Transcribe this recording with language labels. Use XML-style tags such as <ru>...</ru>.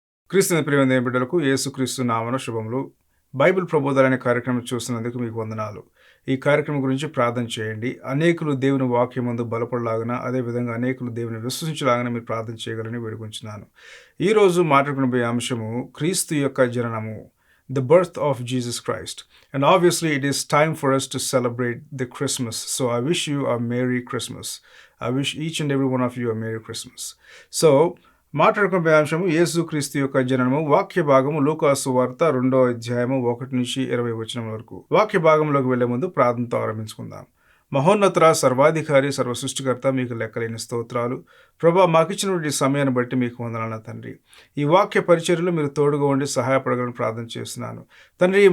<te>క్రీస్తుని ప్రియమైన బిడ్డలకు యేసుక్రీస్తు నామమున శుభములు. బైబిల్ ప్రబోధాలు అనే కార్యక్రమం చూస్తున్నందుకు మీకు వందనాలు. ఈ కార్యక్రమం గురించి ప్రార్థన చేయండి. అనేకులు దేవుని వాక్యమందు బలపడలాగున, అదేవిధంగా అనేకులు దేవుని విశ్వసించలాగాన మీరు ప్రార్థన చేయగలని వేడుకొంచున్నాను. ఈరోజు మాట్లాడుకునే అంశము క్రీస్తు యొక్క జననము, the birth of Jesus Christ.</te> <en>And obviously it is time for us to celebrate the Christmas. So I wish you a Merry Christmas. I wish each and every one of you a Merry Christmas.</en> <te>So మాట్లాడుకునే అంశము యేసుక్రీస్తు యొక్క జననము. వాక్య భాగము లూకాసు వార్త 2వ అధ్యాయము 1 నుంచి 20 వచనం వరకు. వాక్య భాగంలోకి వెళ్లే ముందు ప్రార్థనతో ఆరంభించుకుందాం. మహోన్నత సర్వాధికారి సర్వ సృష్టికర్త మీకు లెక్కలేని స్తోత్రాలు. ప్రభా, మాకిచ్చినటువంటి సమయాన్ని బట్టి మీకు వందనాలు తండ్రి. ఈ వాక్య పరిచర్యలో మీరు తోడుగా ఉండి సహాయపడగలని ప్రార్థన చేస్తున్నాను తండ్రి.</te>